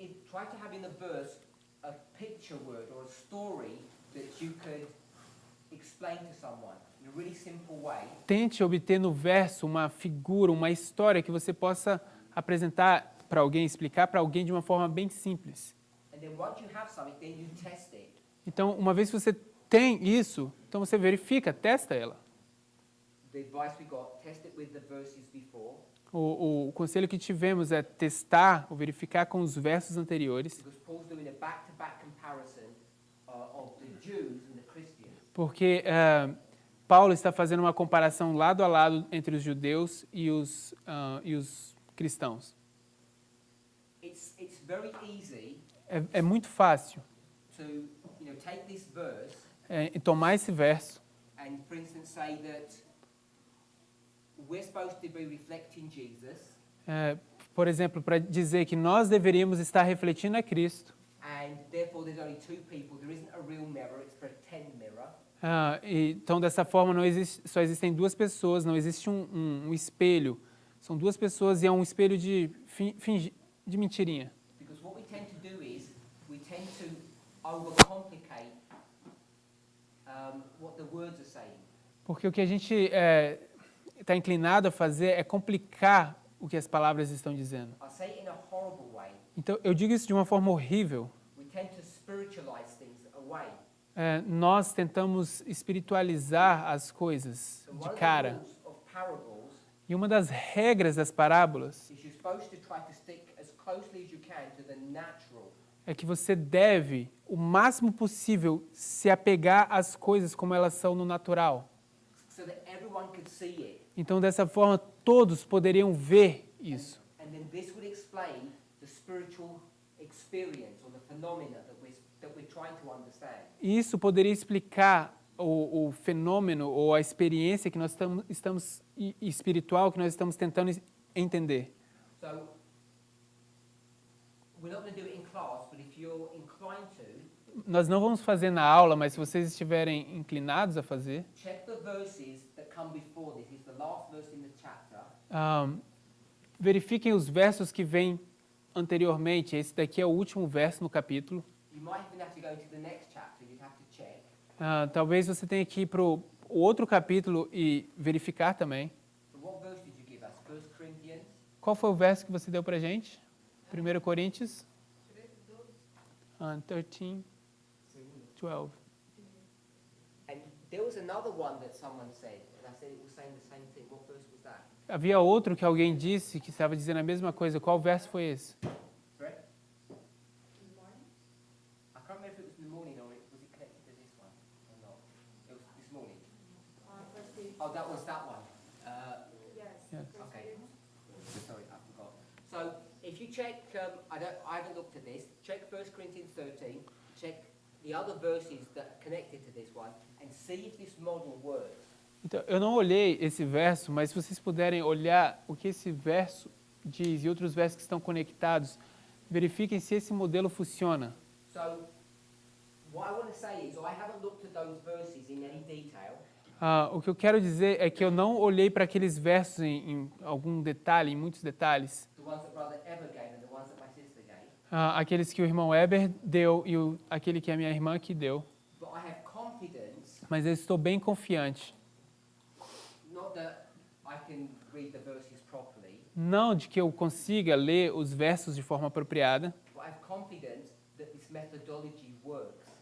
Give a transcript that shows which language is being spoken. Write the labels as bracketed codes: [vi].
[en] try to have in the verse a picture word or a story that you could explain to someone in a really simple way. [pt] tente obter no verso uma figura, uma história que você possa apresentar para alguém, explicar para alguém de uma forma bem simples. [en] And then once you have something, then you test it. [pt] Então, uma vez que você tem isso, então você verifica, testa ela. [en] The advice we got, test it with the verses before. [pt] O conselho que tivemos é testar ou verificar com os versos anteriores, [en] Because Paul's doing a back-to-back comparison of the Jews and the Christians. [pt] porque Paulo está fazendo uma comparação lado a lado entre os judeus e os cristãos. [en] It's very easy [pt] É muito fácil [en] to, take this verse [pt] tomar esse verso [en] and, for instance, say that we're supposed to be reflecting Jesus, [pt] por exemplo, para dizer que nós deveríamos estar refletindo a Cristo. [en] and therefore there's only two people. There isn't a real mirror; it's a pretend mirror. [pt] Então, dessa forma, só existem duas pessoas, não existe um espelho. São duas pessoas e é um espelho de mentirinha. [en] Because what we tend to do is we tend to overcomplicate what the words are saying. [pt] Porque o que a gente está inclinado a fazer é complicar o que as palavras estão dizendo. [en] I say it in a horrible way. [pt] Então, eu digo isso de uma forma horrível. [en] We tend to spiritualize things away. [pt] Nós tentamos espiritualizar as coisas [en] So [pt] de [en] one of the [pt] cara. [en] rules of parables [pt] E uma das regras das parábolas [en] is you're supposed to try to stick as closely as you can to the natural. [pt] é que você deve, o máximo possível, se apegar às coisas como elas são no natural. [en] So that everyone could see it. [pt] Então, dessa forma, todos poderiam ver isso. [en] And then this would explain the spiritual experience or the phenomena that we're trying to understand. [pt] E isso poderia explicar o fenômeno ou a experiência que nós estamos espiritual que nós estamos tentando entender. [en] So we're not going to do it in class, but if you're inclined to, [pt] Nós não vamos fazer na aula, mas se vocês estiverem inclinados a fazer, [en] check the verses that come before this. It's the last verse in the chapter. [pt] verifiquem os versos que vêm anteriormente. Esse daqui é o último verso no capítulo. [en] You might even have to go to the next chapter. You'd have to check. [pt] Talvez você tenha que ir para o outro capítulo e verificar também. [en] So what verse did you give us? 1 Corinthians? [pt] Qual foi o verso que você deu para a gente? 1 Coríntios 13, 12. [en] And there was another one that someone said, and I said it was saying the same thing. What verse was that? [pt] Havia outro que alguém disse que estava dizendo a mesma coisa. Qual verso foi esse? [en] Sorry? I can't remember if it was in the morning or was it connected to this one or not. It was this morning. Oh, that was that one. Yes. Okay. Sorry, I forgot. So if you check, I haven't looked at this. Check 1 Corinthians 13. Check the other verses that are connected to this one, and see if this model works. [pt] Então, eu não olhei esse verso, mas se vocês puderem olhar o que esse verso diz e outros versos que estão conectados, verifiquem se esse modelo funciona. [en] So what I want to say is I haven't looked at those verses in any detail. [pt] O que eu quero dizer é que eu não olhei para aqueles versos em algum detalhe, em muitos detalhes. [en] The ones that Brother Eber gave and the ones that my sister gave. [pt] Aqueles que o irmão Eber deu e aquele que a minha irmã que deu. [en] But I have confidence. [pt] Mas eu estou bem confiante. [en] Not that I can read the verses properly. [pt] Não de que eu consiga ler os versos de forma apropriada, [en] But I have confidence that this methodology works.